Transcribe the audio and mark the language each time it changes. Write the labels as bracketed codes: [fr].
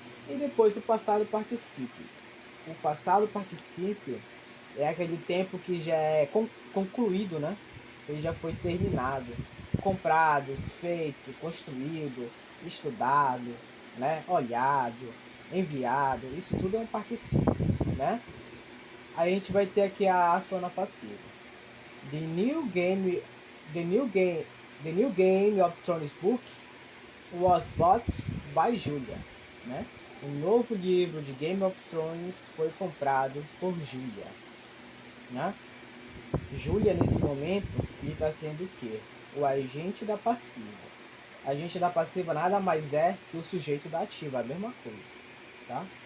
[pt] E depois o passado particípio. O passado particípio é aquele tempo que já é concluído, né? Ele já foi terminado, comprado, feito, construído, estudado, né? Olhado, enviado. Isso tudo é um particípio, né? Aí a gente vai ter aqui a ação na passiva. [en] The new game of Thrones book was bought by Julia, [pt] né? O novo livro de Game of Thrones foi comprado por Julia, né? Julia nesse momento ele está sendo o quê? O agente da passiva. Agente da passiva nada mais é que o sujeito da ativa, a mesma coisa, tá?